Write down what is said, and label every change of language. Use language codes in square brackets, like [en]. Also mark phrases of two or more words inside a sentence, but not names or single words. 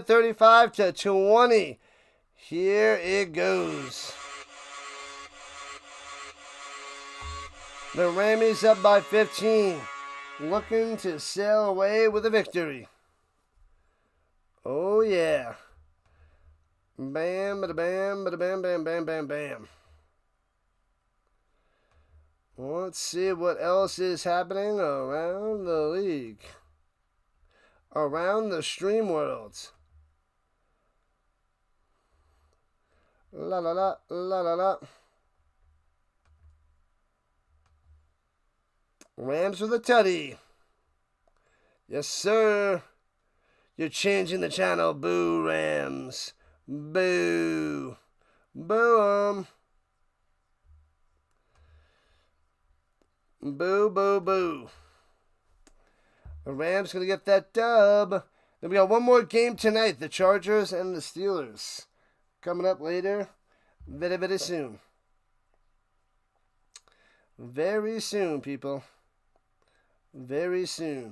[en] 35-20. Here it goes. The Rammies up by 15. Looking to sail away with a victory. Oh yeah. Bam, bada bam, bada bam, bam, bam, bam, bam. Let's see what else is happening around the league. Around the stream world. La la la, la la la. Rams with a tutty. Yes, sir. You're changing the channel. Boo, Rams. Boo. Boo 'em. Boo, boo, boo. The Rams going to get that dub. Then we got one more game tonight. The Chargers and the Steelers. Coming up later. Very, very soon. Very soon, people. Very soon.